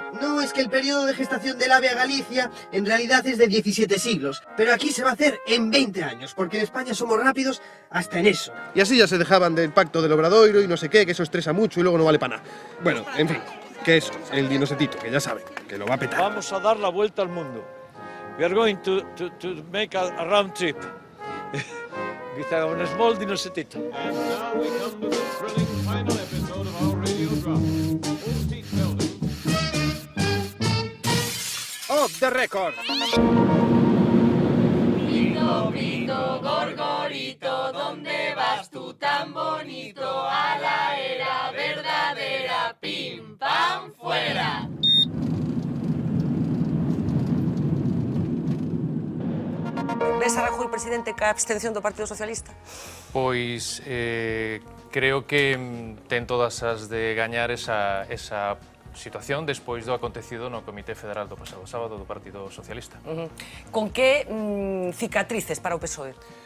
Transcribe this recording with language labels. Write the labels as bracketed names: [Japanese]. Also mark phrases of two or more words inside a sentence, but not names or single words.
[Spanish] No, es que el periodo de gestación del ave a Galicia en realidad es de 17 siglos, pero aquí se va a hacer en 20 años, porque en España somos rápidos hasta en eso. Y así ya se dejaban del pacto del Obradoiro y no sé qué, que eso estresa mucho y luego no vale para nada. Bueno, en fin, que eso, el Dinosetito, que ya saben, que lo va a petar. Vamos a dar la vuelta al mundo. [English] We are going to make a round trip. With a small Dinosetito. And now we come to the thrilling final episode of our radio drama. Off the record. [Spanish] Grito, grito, gorgorito, ¿dónde vas tú tan bonito? A la era verdadera, pim, pam, fuera. [Galician] Ves a Rajoy presidente ca abstención do Partido Socialista? Pois creo que ten todas as de gañar esa situación despois do acontecido no Comité Federal do pasado sábado do Partido Socialista. Con que cicatrices para o PSOE?